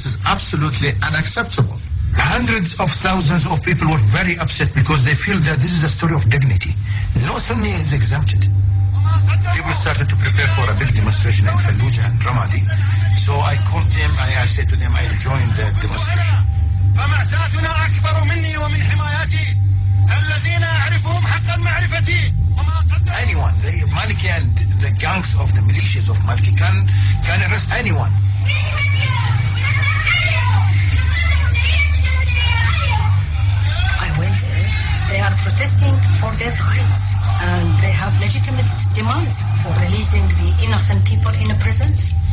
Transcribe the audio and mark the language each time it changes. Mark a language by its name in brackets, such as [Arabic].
[English] This is absolutely unacceptable. Hundreds of thousands of people were very upset because they feel that this is a story of dignity. No Sunni is exempted. People started to prepare for a big demonstration in Fallujah and Ramadi. So I called them, I said to them, I'll join the demonstration. [Arabic] فمأساتنا أكبر مني ومن حمايتي الذين أعرفهم حق معرفتي. [English] Anyone, the Maliki and the gangs of the militias of Maliki can arrest anyone. I went there. They are protesting for their rights, and they have legitimate demands for releasing the innocent people in prisons.